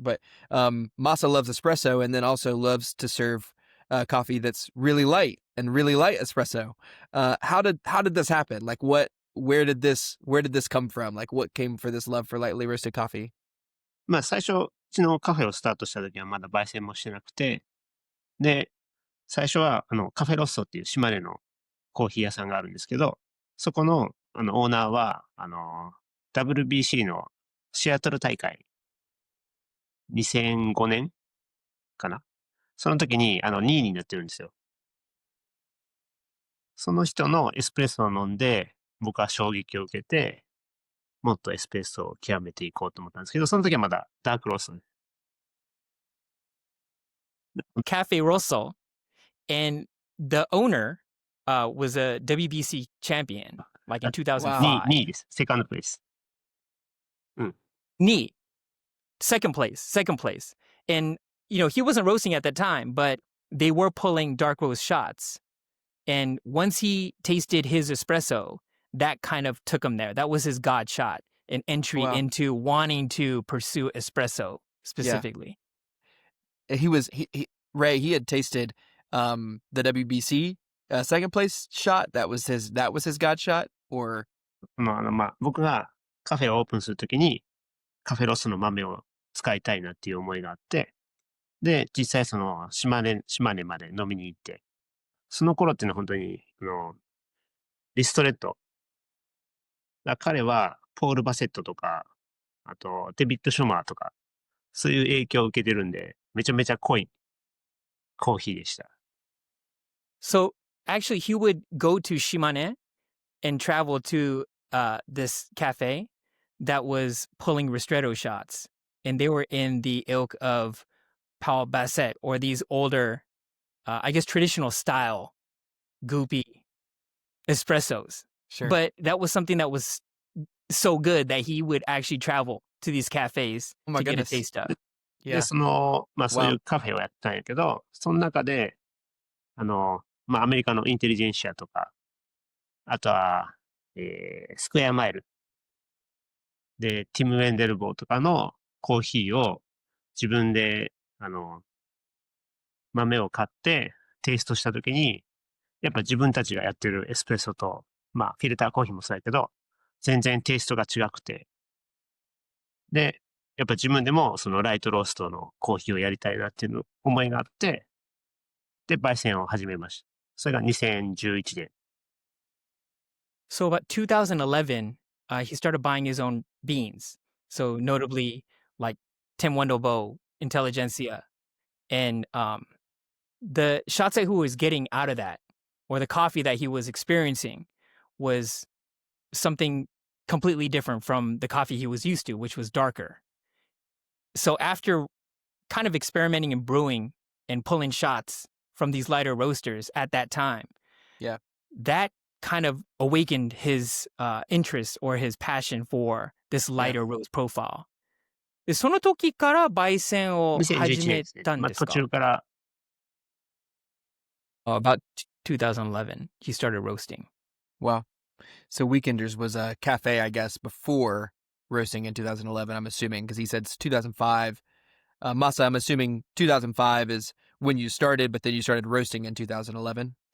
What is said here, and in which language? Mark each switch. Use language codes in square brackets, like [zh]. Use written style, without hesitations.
[en] But Masa loves espresso, and then also loves to serve coffee that's really light espresso. How did this happen? Like where did this come from? Like what came for this love for lightly roasted coffee? [ja] 最初、うちのカフェをスタートした時はまだ焙煎もしてなくて、で、最初は、カフェロッソっていう島根のコーヒー屋さんがあるんですけど、そこの、オーナーは、WBC のシアトル大会、2005年かな。その時に、2位になってるんですよ。その人のエスプレッソを飲んで、僕は衝撃を受けて、もっとエスプレッソを極めていこうと思ったんですけど、その時はまだダークロースト。 [en] Cafe Rosso, and the owner was a WBC champion, like in 2005. [ja] 2位です。セカンドプレイス。 [en] 2位.Second place. And, he wasn't roasting at that time, but they were pulling dark roast shots. And once he tasted his espresso, that kind of took him there. That was his God shot, an entry into wanting to pursue espresso specifically. Ray, he had tasted the WBC second place shot. That was his God shot, or [ja] 僕がカフェをオープンするときにカフェロスの豆を使いたいなっていう思いがあって、で、実際その島根まで飲みに行って、その頃っていうのは本当に、リストレット。彼はポール・バセットとか、あとデビッド・ショマーとか、そういう影響を受けてるんで、めちゃめちゃ濃いコーヒーでした。 [en] So actually he would go to Shimane and travel to this cafe that was pulling ristretto shots. And they were in the ilk of Paul Basset, or these older, I guess, traditional style goopy espressos. Sure. But that was something that was so good that he would actually travel to these cafes to get a taste of. [ja] で、そういうカフェをやったんやけど、その中で、アメリカのインテリジェンシアとか、あとは、スクエアマイルで、ティム・ウェンデルボーとかのコーヒーを自分で、豆を買ってテイストしたときに、やっぱ自分たちがやってるエスプレッソと、フィルターコーヒーもそうやけど、全然テイストが違くて、で、やっぱ自分でもそのライトローストのコーヒーをやりたいなっていう思いがあって、で、焙煎を始めました。それが2011年。 [en] So about 2011, he started buying his own beans. So notably like Tim Wendelbo, Intelligentsia. And the shots that he was getting out of that, or the coffee that he was experiencing, was something completely different from the coffee he was used to, which was darker. So after kind of experimenting in brewing and pulling shots from these lighter roasters at that time, that kind of awakened his interest or his passion for this lighter roast profile. [ja] でその時から焙煎を始めたんですか？途中から [en] About 2011, he started roasting. Wow. So Weekenders was a cafe, I guess, before roasting in 2011, I'm assuming, because he said it's 2005. Masa, I'm assuming 2005 is when you started, but then you started roasting in 2011?